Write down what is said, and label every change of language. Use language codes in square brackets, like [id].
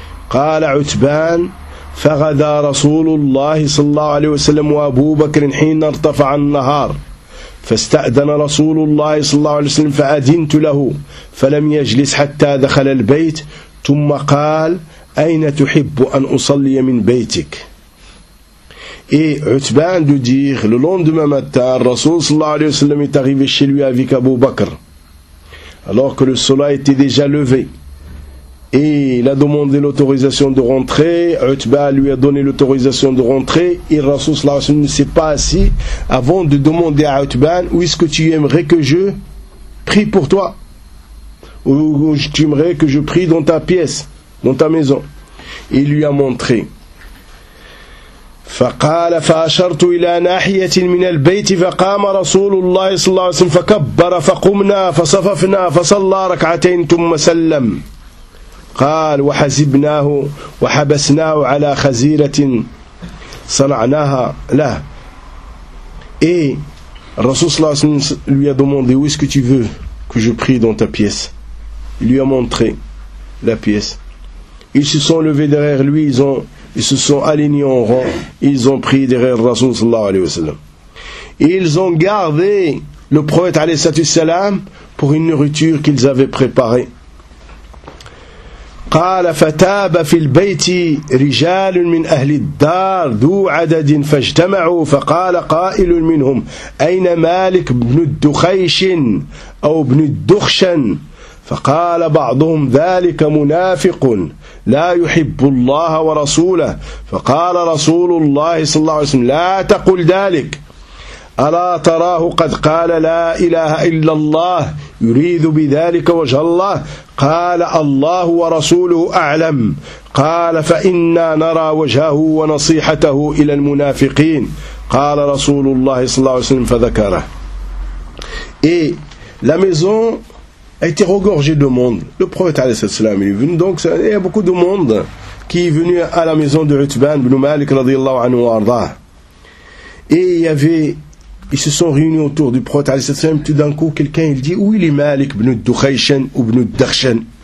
[ar] Qala Uthban faghada Rasulullah sallallahu alayhi wa sallam wa Abu Bakr hin irtafa an-nahar فاستأذن رسول الله صلى الله عليه وسلم فأذنت له فلم يجلس حتى دخل البيت ثم قال أين تحب أن أصلي من بيتك. [fr] Et Utban de dire, le lendemain matin, Rasoul sallallahu alayhi wa sallam est arrivé chez lui avec Abu Bakr, alors que le soleil était déjà levé. Et il a demandé l'autorisation de rentrer, Utban lui a donné l'autorisation de rentrer, et Rasoul sallallahu alayhi wa sallam ne s'est pas assis avant de demander à Utban, où est-ce que tu aimerais que je prie pour toi? Où tu aimerais que je prie dans ta pièce, dans ta maison? Et il lui a montré. [ar] فقال فأشرت إلى ناحية من البيت فقام رسول الله صلى الله عليه وسلم فكبر فقمنا فصففنا فصلى ركعتين ثم سلم قال وحزبناه وحبسناه على خزيرة صنعناها له اي الرسول صلى الله عليه وسلم [fr] lui a demandé où est-ce que tu veux que je prie dans ta pièce. Il lui a montré la pièce. Ils se sont levés derrière lui, ils se sont alignés en rang, ils ont prié derrière le Rasoul sallallahu alayhi wa sallam. Et ils ont gardé le prophète alayhi salam pour une nourriture qu'ils avaient préparée. [ar] قال فتاب في البيت رجال من اهل الدار ذو عدد فاجتمعوا فقال قائل منهم اين مالك بن الدخيش او بن الدخشن فقال بعضهم ذلك منافق لا يحب الله ورسوله فقال رسول الله صلى الله عليه وسلم لا تقل ذلك ألا تراه قد قال لا إله إلا الله يريد بذلك وجه الله قال الله ورسوله أعلم قال فإنا نرى وجهه ونصيحته إلى المنافقين قال رسول الله صلى الله عليه وسلم فذكره إيه لم يزن [fr] a été regorgé de monde. Le prophète alayhi salam est venu, donc il y a beaucoup de monde qui est venu à la maison de Utban ibn Malik radiyallahu anhu wa arda. Et ils se sont réunis autour du prophète alayhi salam. Tout d'un coup, quelqu'un il dit, où il est Malik ibn Dukhayshan ou ibn Dakhshan?